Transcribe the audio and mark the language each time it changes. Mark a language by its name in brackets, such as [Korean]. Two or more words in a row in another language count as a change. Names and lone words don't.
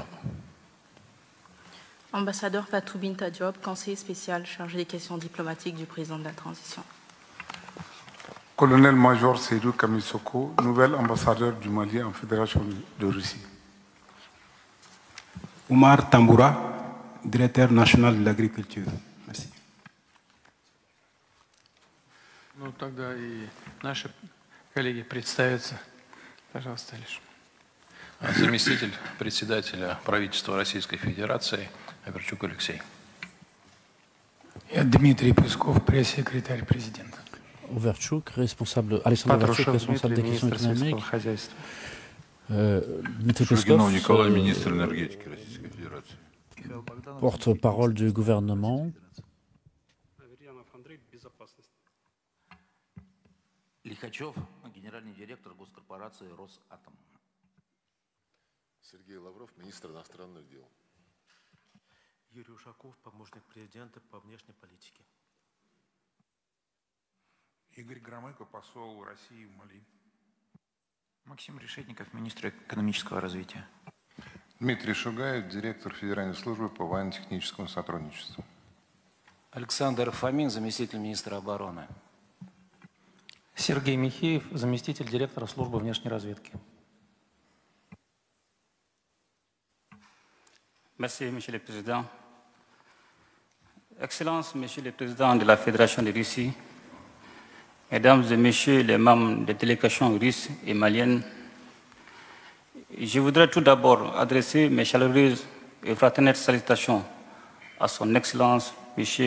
[French] Ambassadeur Fatou Binta Diop, conseiller spécial chargé des questions diplomatiques du président de la transition. Colonel-major Seydou Kamisoko, nouvel ambassadeur du Mali en Fédération de Russie. Oumar Tamboura, directeur national de l'agriculture. Merci. [Russian] Ну, тогда и наши коллеги представятся. Пожалуйста, Алиш. Заместитель председателя правительства Российской Федерации Оверчук Алексей. Я Дмитрий Песков, пресс-секретарь президента. Оверчук, [French] responsable, Alexandre Оверчук, responsable des questions économiques. Dmitry Peskov, [Russian] Николай, министр энергетики Российской Федерации. [French] Porte-parole du gouvernement. [Russian] Лихачев, генеральный директор госкорпорации «Росатом». Сергей Лавров, министр иностранных дел. Юрий Ушаков, помощник президента по внешней политике. Игорь Громыко, посол России в Мали. Максим Решетников, министр экономического развития. Дмитрий Шугаев, директор Федеральной службы по военно-техническому сотрудничеству. Александр Фомин, заместитель министра обороны. Сергей Михеев, заместитель директора службы внешней разведки. [French] Merci, Monsieur le Président. Excellences, Monsieur le Président de la Fédération de Russie, Mesdames et Messieurs les membres des délégations russes et maliennes, je voudrais tout d'abord adresser mes chaleureuses et fraternelles salutations à Son Excellence M.